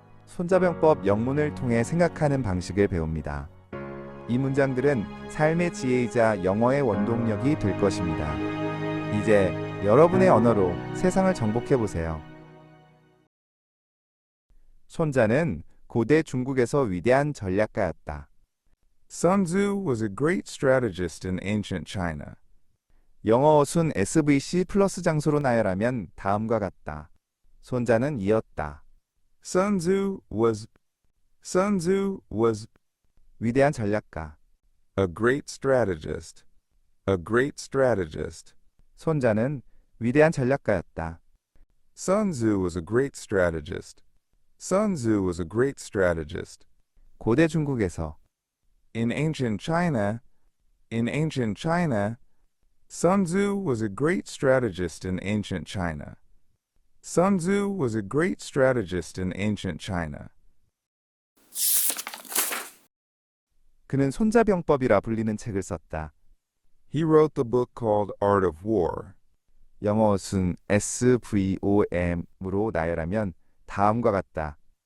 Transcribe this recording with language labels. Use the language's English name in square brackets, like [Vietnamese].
[Korean] 손자병법 영문을 통해 생각하는 방식을 배웁니다. 이 문장들은 삶의 지혜이자 영어의 원동력이 될 것입니다. 이제 여러분의 언어로 세상을 정복해 보세요. 손자는 고대 중국에서 위대한 전략가였다. [English] Sun Tzu was a great strategist in ancient China. [Korean] 영어 어순 SVC 플러스 장소로 나열하면 다음과 같다. 손자는 이었다. [English] Sun Tzu was [Korean] 위대한 전략가. [English] a great strategist. A great strategist. [Korean] 손자는 위대한 전략가였다. [English] Sun Tzu was a great strategist. Sun Tzu was a great strategist. [Korean] 고대 중국에서 [English] In ancient China, Sun Tzu was a great strategist in ancient China. Sun Tzu was a great strategist in ancient China. [Korean] 그는 손자병법이라 불리는 책을 썼다. [English] He wrote the book called Art of War. [Korean] 영어 어순 SVOM으로 나열하면 다음과 같다.